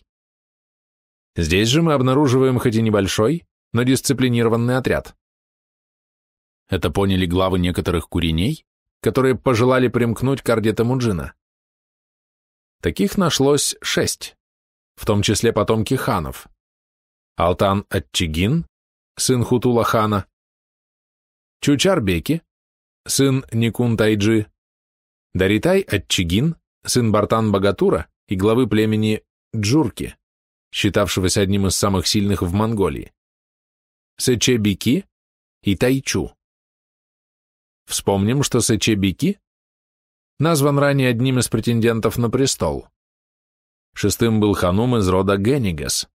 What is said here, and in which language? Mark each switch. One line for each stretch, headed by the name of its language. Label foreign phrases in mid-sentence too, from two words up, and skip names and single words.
Russian: Здесь же мы обнаруживаем хоть и небольшой, но дисциплинированный отряд. Это поняли главы некоторых куреней, которые пожелали примкнуть к орде Темуджина. Таких нашлось 6, в том числе потомки ханов. Алтан-ат-Чигин, сын Хутула-хана, Чучар-беки, сын Никун-тайджи, Даритай-ат-Чигин, сын Бартан-Багатура и главы племени Джурки, считавшегося одним из самых сильных в Монголии, Сече-беки и Тайчу. Вспомним, что Сече-беки назван ранее одним из претендентов на престол. 6-м был ханум из рода Генигес.